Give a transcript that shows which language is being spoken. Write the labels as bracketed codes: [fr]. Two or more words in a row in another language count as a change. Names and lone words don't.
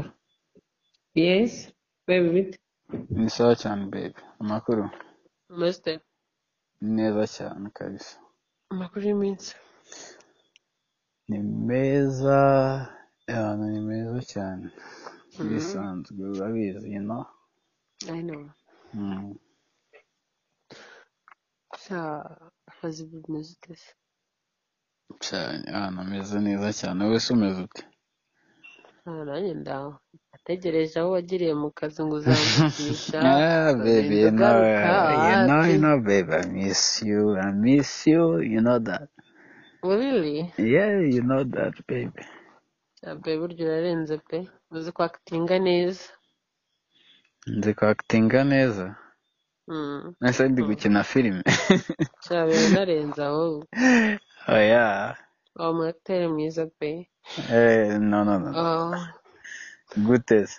[en] Yes, baby bite. [rw] Ni sawa cyane baby. Amakuru? [en] Master. [rw] Neza cyane kabisa. Amakuru y'iminsi. Ni meza. Ni meza cyane. Bisanzwe urabizi, [en] you know? I know. [rw] Akazi bimeze ute se? Cyane. Nameze neza cyane. Wese umeze ute? Nanjye ndaho. Ategereje aho wagiriye mu kazi ngo uzamvugisha. [en] Baby, you know, baby, I miss you. You know that. Really? Yeah, you know that, baby. Baby, [rw] burya urarenze pe. Uzi kwakitinga neza. Nzi kwakitinga neza? Nese ndi gukina filime. Cyabe narenze aho. Oya. Mu acteur mwiza pe. No. Guteze.